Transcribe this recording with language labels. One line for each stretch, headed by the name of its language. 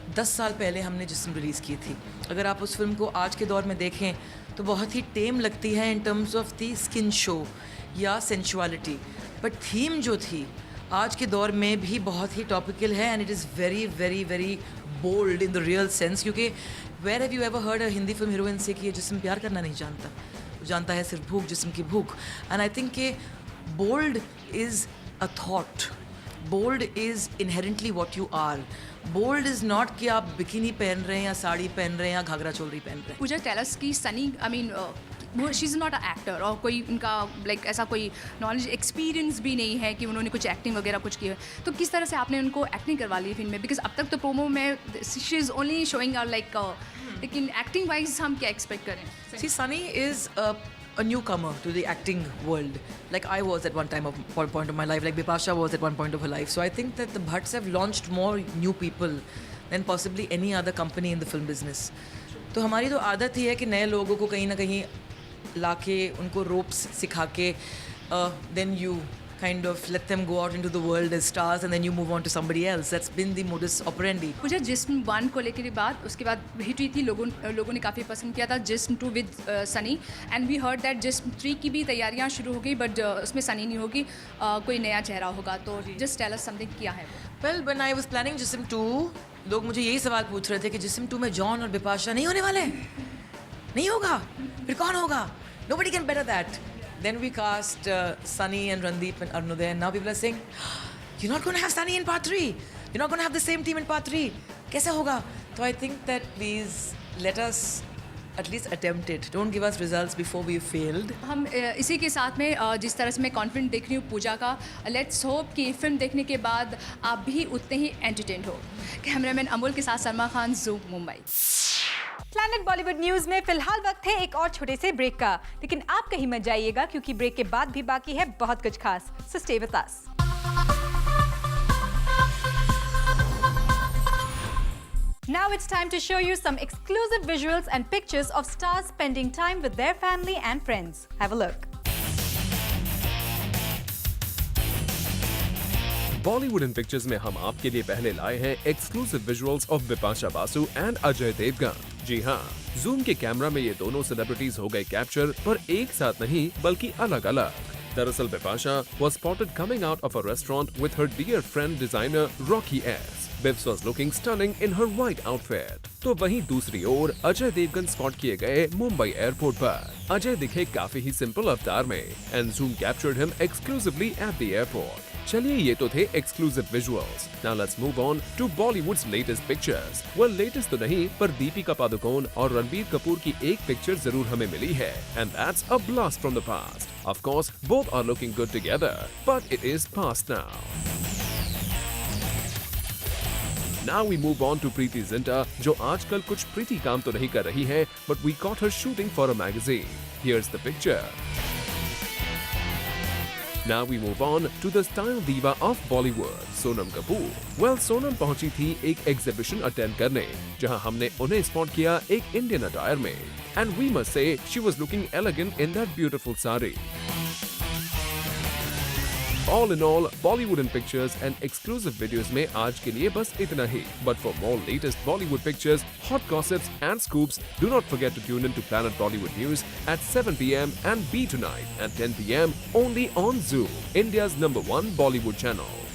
Hindi: 10 साल पहले हमने जिस्म रिलीज़ की थी। अगर आप उस फिल्म को आज के दौर में देखें तो बहुत ही टेम लगती है
English: in terms of the skin show
Hindi: या सेंशुअलिटी, बट थीम जो थी आज के दौर में भी बहुत ही टॉपिकल है
English: And it is very very very bold in the real sense.
Hindi: क्योंकि
English: where have you ever heard a
Hindi: Hindi film heroine से कि ये जिस्म प्यार करना नहीं जानता, वो जानता है सिर्फ भूख, जिस्म की भूख।
English: and I think
Hindi: कि
English: Bold is a thought. Bold is inherently what you are. Bold is not
Hindi: कि आप बिकिनी पहन रहे हैं या साड़ी पहन रहे हैं या घाघरा चोली पहन रहे हैं। पूजा, टेल अस की सनी, आई मीन वो she is not a actor और कोई उनका लाइक ऐसा कोई नॉलेज एक्सपीरियंस भी नहीं है कि उन्होंने कुछ एक्टिंग वगैरह कुछ की है, तो किस तरह से आपने उनको एक्टिंग करवा ली फिल्म में? बिकॉज अब तक तो प्रोमो में
English: she is only showing are like,
Hindi: लेकिन एक्टिंग वाइज हम क्या एक्सपेक्ट करें?
English: See, Sunny is a newcomer to the acting world, like I was at one point of my life, like Bipasha was at one point of her life. So I think that the Bhatts have launched more new people than possibly any other company in the film business.
Hindi: तो हमारी तो आदत ही है कि नए लोगों को कहीं ना कहीं लाके उनको ropes सिखा के
English: then you kind of let them go out into the world as stars and then you move on to somebody else. That's been the modus operandi.
Hindi: पूजा, जिस्म 1 को लेकर बात, उसके बाद हिट हुई थी, लोगों ने काफ़ी पसंद किया था जिस्म 2 with Sunny,
English: and we heard that
Hindi: जिस्म 3 की भी तैयारियां शुरू हो गई, बट उसमें सनी नहीं होगी, कोई नया चेहरा होगा। तो जस्ट टेल अस समथिंग, क्या है?
English: Well, when I was planning
Hindi: जिस्म 2, लोग मुझे यही सवाल पूछ रहे थे कि जिस्म 2 में जॉन और बिपाशा नहीं होने वाले, नहीं होगा, फिर कौन होगा?
English: Nobody can better that. Then we cast Sunny and Randeep and Arunodaya, and now people are saying, you're not going to have Sunny in part 3. You're not going to have the same team in part 3.
Hindi: कैसे होगा?
English: So I think that please let us at least attempt it. Don't give us results before we've failed.
Hindi: हम इसी के साथ में जिस तरह से मैं कॉन्फिडेंट देख रही हूँ पूजा का, लेट्स होप कि फिल्म देखने के बाद आप भी उतने ही एंटरटेन हो। कैमरामैन अमोल के साथ Salma Khan, zoom, Mumbai. Planet Bollywood news में फिलहाल वक्त है एक और छोटे से ब्रेक का, लेकिन आप कहीं मत जाइएगा क्योंकि ब्रेक के बाद भी बाकी है बहुत कुछ खास।
English: So stay with us. Now it's time to show you some exclusive visuals and pictures of stars spending time with their family and friends. Have a look.
Hindi: Bollywood in pictures में हम आपके लिए पहले लाए हैं exclusive visuals of Bipasha Basu and Ajay Devgan. जी हाँ, zoom के camera में ये दोनों सेलिब्रिटीज हो गए कैप्चर, पर एक साथ नहीं बल्कि अलग अलग।
English: दरअसल Bipasha was spotted coming out of a restaurant with her dear friend designer Rocky S. Bibbs was looking stunning in her white outfit.
Hindi: तो वहीं दूसरी ओर अजय देवगन स्पॉट किए गए मुंबई एयरपोर्ट पर। अजय दिखे काफी ही सिंपल अवतार में
English: And zoom captured him exclusively at the airport.
Hindi: चलिए, ये तो थे
English: Exclusive visuals. Now let's move on to Bollywood's latest pictures.
Hindi: Well, latest तो नहीं, पर दीपिका पादुकोण और रणबीर कपूर की एक पिक्चर जरूर हमें मिली है,
English: And that's a blast from the past. Of course, both are looking good together, but it is past now. Now we move on to Preeti Zinta,
Hindi: जो आजकल कुछ प्रीति काम तो नहीं कर रही है,
English: but we caught her shooting for a magazine. Here's the picture. Now we move on to the style diva of Bollywood, Sonam Kapoor.
Hindi: Well, Sonam पहुंची थी एक एग्जीबिशन अटेंड करने, जहां हमने उन्हें स्पॉट किया एक इंडियन अटायर में,
English: and we must say she was looking elegant in that beautiful sari. All in all, Bollywood in pictures and exclusive videos
Hindi: में आज के लिए बस इतना ही.
English: But for more latest Bollywood pictures, hot gossips and scoops, do not forget to tune in to Planet Bollywood News at 7 p.m. and B Tonight at 10 p.m. only on Zoom, India's #1 Bollywood channel.